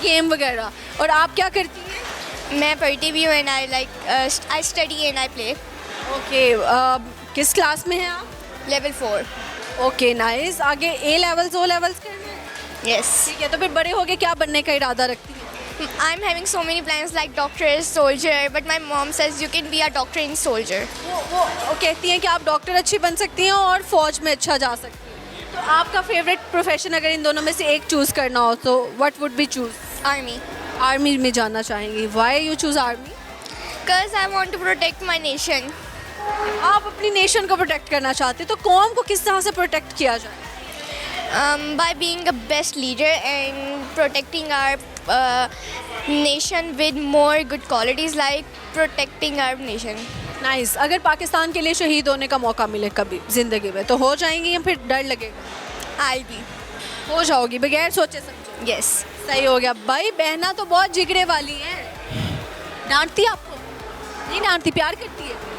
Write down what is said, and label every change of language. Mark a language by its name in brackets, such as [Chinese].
[Hindi] Game वगैरह। और आप क्या करती हैं? मैं पढ़ती भी हूँ [English] And I study and I play. [Hindi] Okay, किस क्लास में हैं आप? लेवल 4। [English] Okay nice. [Hindi] आगे ए लेवल्स ओ लेवल्स करना है? [English] Yes. [Hindi] ठीक है, तो फिर बड़े होके क्या बनने का इरादा रखती हैं? [English] I'm having so many plans like doctor, soldier, but my mom says you can be a doctor and soldier. [Hindi] वो कहती हैं कि आप डॉक्टर अच्छी बन सकती हैं और फौज में अच्छा जा सकती हैं। तो आपका फेवरेट प्रोफेशन अगर इन दोनों में से एक चूज़ करना हो तो [English] What would be choose? Army. [Hindi] Army में जाना चाहेंगी। [English] Why you choose army? Because I want to protect my nation. [Hindi] आप अपनी नेशन को प्रोटेक्ट करना चाहते हैं, तो कौम को किस तरह से प्रोटेक्ट किया जाए? [English] By being a best leader and protecting our nation with more good qualities like protecting our nation. [Hindi] Nice. अगर पाकिस्तान के लिए शहीद होने का मौका मिले कभी ज़िंदगी में तो हो जाएंगी या फिर डर लगेगा? [English] I'll be. [Hindi] हो जाओगी बगैर सोचे समझे? [English] Yes. [Hindi] सही हो गया भाई। बहना तो बहुत जिगरे वाली हैं। डांटती आपको? नहीं डांटती, प्यार करती है।